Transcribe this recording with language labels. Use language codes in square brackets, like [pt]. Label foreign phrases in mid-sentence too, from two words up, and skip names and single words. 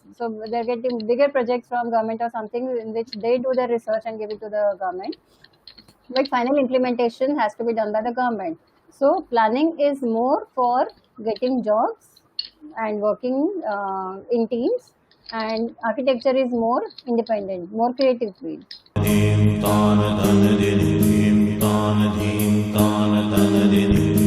[en] So they're getting bigger projects from government or something in which they do the research and give it to the government, but final implementation has to be done by the government. So planning is more for getting jobs and working in teams, and architecture is more independent, more creative field. Dim tan dan din, dim tan dim tan dan din.